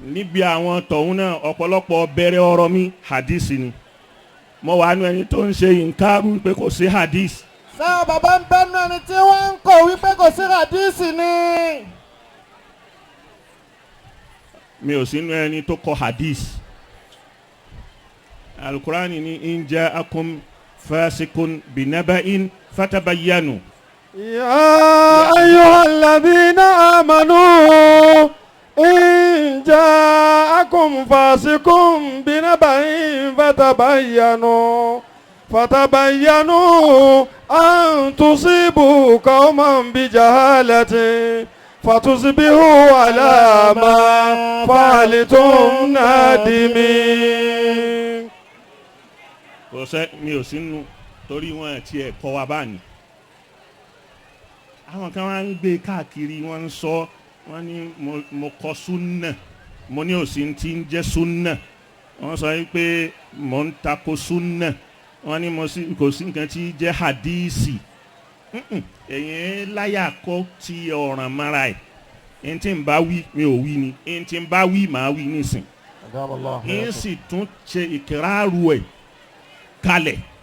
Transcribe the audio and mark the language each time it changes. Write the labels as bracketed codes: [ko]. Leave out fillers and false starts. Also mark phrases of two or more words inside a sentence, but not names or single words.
[yo] níbi àwọn tọ̀hún náà ọ̀pọ̀lọpọ̀ bẹ̀rẹ̀ ọ̀rọ̀ mi hadisi ni mo wà nú ẹni tó ń ṣe ìǹkárù pé kò sí hadisi. Ṣé bàbá ń bẹ́nu ẹni tí wọ́n ń kọ̀ wípé kò sí hadisi ni? Mi ò sínú ẹni tó kọ hadisi. [ar] Al-Qur'ani ni إن جاءكم فاسق بنبأ فتبينوا. يا أيها الذين آمنوا إن جاءكم فاسق بنبأ فتبينوا أن تصيبوا قوما بجهالة فتصبحوا على ما فعلتم نادمين. [yo] Kò sẹ́ mi ò sínú torí wọn ti ẹ̀ kọ́ wa báyìí. Àwọn kan wá ń gbé káàkiri wọ́n ń sọ wọ́n ní mo kọ súnà mo ní òsì tí ń jẹ́ súnà wọ́n sọ pé mo ń tako súnà wọ́n ní kò sí nǹkan tí jẹ́ hadísì ẹ̀yìn láyà kọ́ ti ọ̀ràn mara ẹ̀ ẹni tí ń bá wí mi ò wí ni ẹni tí ń bá wí màá wí nísìn ẹni sì tún ṣe ìkìráàrù ẹ̀ kalẹ̀